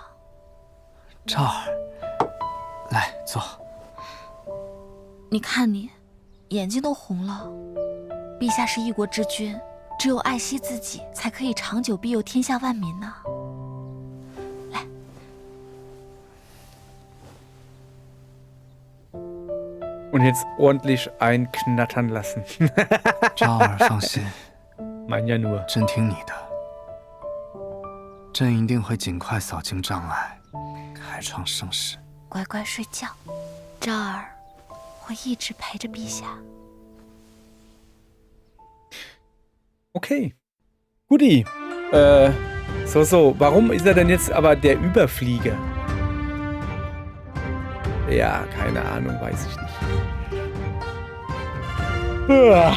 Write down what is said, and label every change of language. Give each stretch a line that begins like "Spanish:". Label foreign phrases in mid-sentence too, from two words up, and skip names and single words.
Chinese: 昭儿，来坐。你看你，眼睛都红了。陛下是一国之君，只有爱惜自己，才可以长久庇佑天下万民呢。来。
German: Und jetzt ordentlich einknattern lassen.
Chinese: 昭儿放心，
German: Mein ja nur.
Chinese: 朕听你的。朕一定会尽快扫清障碍，开创盛世。乖乖睡觉，昭儿会一直陪着陛下。
German: Okay. Guti. So, warum ist er denn jetzt aber der Überflieger? Ja, keine Ahnung, weiß ich nicht.